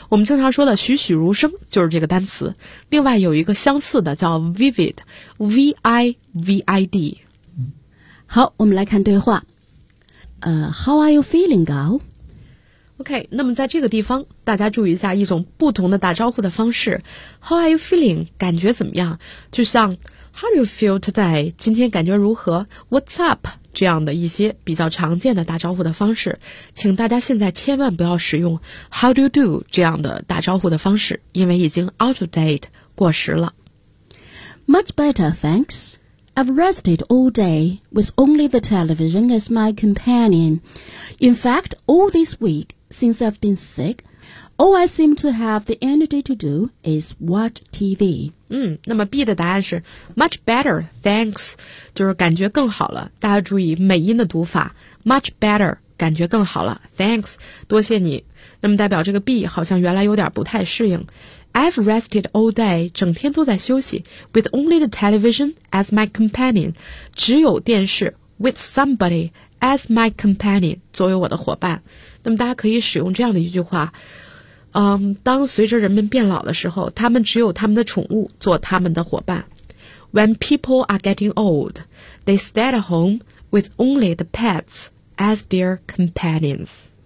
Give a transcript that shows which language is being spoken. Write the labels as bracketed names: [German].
[Chinese] 我们经常说的栩栩如生就是这个单词。另外有一个相似的叫 vivid， V-I-V-I-D。好，我们来看对话。 [English] How are you feeling, girl? [Chinese] OK， 那么在这个地方大家注意一下一种不同的打招呼的方式。 [English] How are you feeling， [Chinese] 感觉怎么样，就像 [English] How do you feel today? [Chinese] 今天感觉如何？ [English] What's up? [Chinese] 这样的一些比较常见的打招呼的方式，请大家现在千万不要使用 [English] How do you do? [Chinese] 这样的打招呼的方式，因为已经 [English] out of date, [Chinese] 过时了。 [English] Much better, thanks. I've rested all day with only the television as my companion. In fact, all this week, since I've been sick,All I seem to have the energy to do is watch TV. [Chinese] 那么 B 的答案是 [English] much better, thanks, [Chinese] 就是感觉更好了。大家注意美音的读法， [English] much better, [Chinese] 感觉更好了， thanks, 多谢你。那么代表这个 B 好像原来有点不太适应。 [English] I've rested all day, [Chinese] 整天都在休息， [English] with only the television as my companion, [Chinese] 只有电视， [English] with somebody as my companion, [Chinese] 作为我的伙伴。那么大家可以使用这样的一句话，当随着人们变老的时候，他们只有他们的宠物做他们的伙伴。 [English] When people are getting old, they stay at home with only the pets as their companions.